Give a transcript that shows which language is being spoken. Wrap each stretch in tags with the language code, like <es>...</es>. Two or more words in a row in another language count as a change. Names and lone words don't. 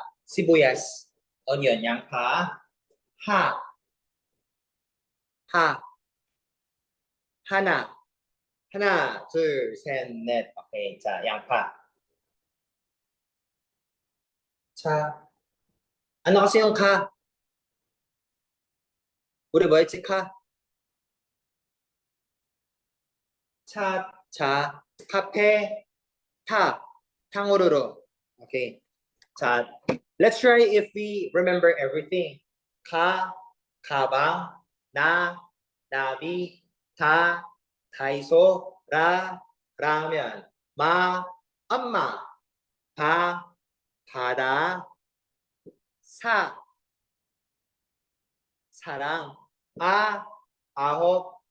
<ko>sibuyas. onion. 양파. 하. 하. 하나. 하나, 둘, 셋, 넷. 오케이. 자, 양파. 자,</ko> <tl>ano kasi yung ka?</tl> <ko>우리 뭐 했지? 카? 차, 자, 카페, 타, 탕후루루. Okay. 자,</ko> <en>let's try if we remember everything.</en> <ko>가, 가방, 나, 나비, 다, 다이소, 라면, 마, 엄마, 바, 바다, 사, 사랑, 아홉,</ko>